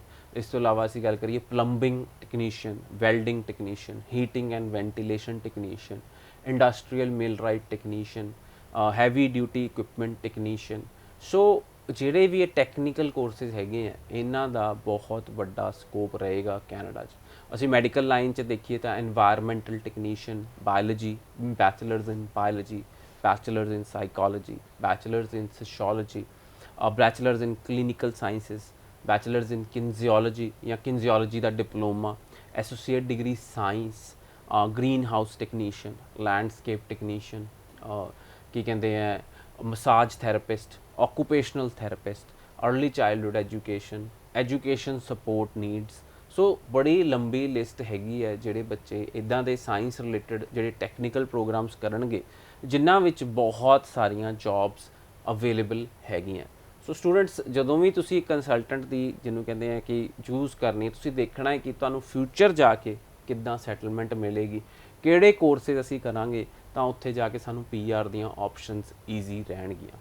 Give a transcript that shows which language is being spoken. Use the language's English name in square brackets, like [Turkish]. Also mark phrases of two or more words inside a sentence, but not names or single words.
[Punjabi] ਇਸ ਤੋਂ ਇਲਾਵਾ ਅਸੀਂ ਗੱਲ ਕਰੀਏ [English] plumbing technician, welding technician, heating and ventilation technician, industrial millwright technician, heavy duty equipment technician. [Punjabi] ਸੋ ਜਿਹੜੇ ਵੀ ਇਹ [English] technical courses [Punjabi] ਹੈਗੇ ਆ, ਇਹਨਾਂ ਦਾ ਬਹੁਤ ਵੱਡਾ ਸਕੋਪ ਰਹੇਗਾ ਕੈਨੇਡਾ 'ਚ। ਅਸੀਂ [English] medical line [Punjabi] 'ਚ ਦੇਖੀਏ ਤਾਂ [English] environmental technician, biology, bachelors in biology, bachelors in psychology, bachelors in sociology, bachelors in clinical sciences, bachelors in kinesiology ਜਾਂ kinesiology ਦਾ ਡਿਪਲੋਮਾ, associate degree science, green house technician, landscape technician, [Punjabi] ਕੀ ਕਹਿੰਦੇ ਆ, [English] massage therapist, occupational therapist, early childhood education, education support needs। [Punjabi] ਸੋ ਬੜੀ ਲੰਬੀ ਲਿਸਟ ਹੈਗੀ ਹੈ ਜਿਹੜੇ ਬੱਚੇ ਇੱਦਾਂ ਦੇ [English] science related [Punjabi] ਜਿਹੜੇ [English] technical programs [Punjabi] ਕਰਨਗੇ ਜਿਨ੍ਹਾਂ ਵਿੱਚ ਬਹੁਤ ਸਾਰੀਆਂ [English] jobs available [Punjabi] ਹੈਗੀਆਂ। [English] so students, [Punjabi] ਜਦੋਂ ਵੀ ਤੁਸੀਂ ਕੰਸਲਟੈਂਟ ਦੀ ਜਿਹਨੂੰ ਕਹਿੰਦੇ ਆ ਕਿ ਚੂਜ਼ ਕਰਨੀ, ਤੁਸੀਂ ਦੇਖਣਾ ਹੈ ਕਿ ਤੁਹਾਨੂੰ ਫਿਊਚਰ ਜਾ ਕੇ ਕਿੱਦਾਂ ਸੈਟਲਮੈਂਟ ਮਿਲੇਗੀ, ਕਿਹੜੇ ਕੋਰਸਿਸ ਅਸੀਂ ਕਰਾਂਗੇ ਤਾਂ ਉੱਥੇ ਜਾ ਕੇ ਸਾਨੂੰ PR ਦੀਆਂ ਆਪਸ਼ਨਸ ਈਜ਼ੀ ਰਹਿਣਗੀਆਂ।